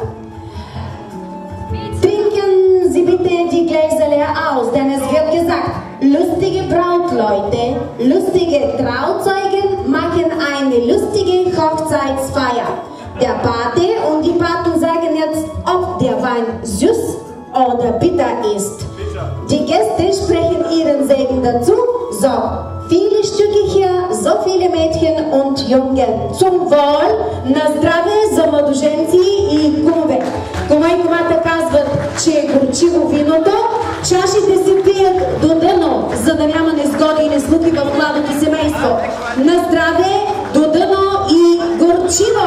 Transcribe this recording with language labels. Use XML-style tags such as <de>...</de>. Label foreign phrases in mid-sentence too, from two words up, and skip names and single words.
<de>Trinken Sie bitte die Gläser leer aus, denn es wird gesagt, lustige Brautleute, lustige Trauzeugen machen eine lustige Hochzeitsfeier. Der Pate und die Paten sagen jetzt, ob der Wein süß oder bitter ist. Die Gäste sprechen ihren Segen dazu. So, viele Stücke hier, so viele Mädchen und Jungen. Zum Wohl,</de> <bg>на здраве за младоженци и кумове. Кума и кумата казват, че е горчиво виното, чашите се пият до дъно, за да няма незгоди и неслуки в младото семейство. На здраве, до дъно и горчиво!</bg>